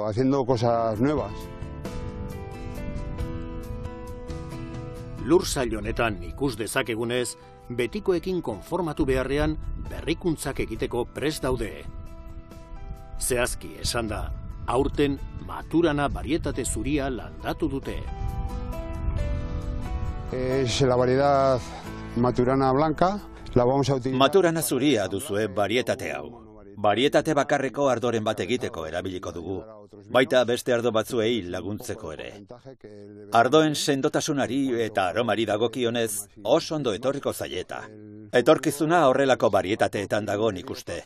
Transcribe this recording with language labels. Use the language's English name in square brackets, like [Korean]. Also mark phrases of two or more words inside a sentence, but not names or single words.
[Basque] Lur sail honetan ikus dezakegunez, betikoekin konformatu beharrean berrikuntzak egiteko prest daude. Zehazki esan da, aurten Maturana barietate zuria landatu dute. [Spanish] La variedad Maturana blanca. [Basque] Maturana zuria duzue barietate hau. Barietate bakarreko ardoren bat egiteko erabiliko dugu, baita beste ardo batzuei laguntzeko ere. Ardoen sendotasunari eta aromari dagokionez oso ondo etorriko zaieta. Etorkizuna horrelako barietateetan dago nik uste.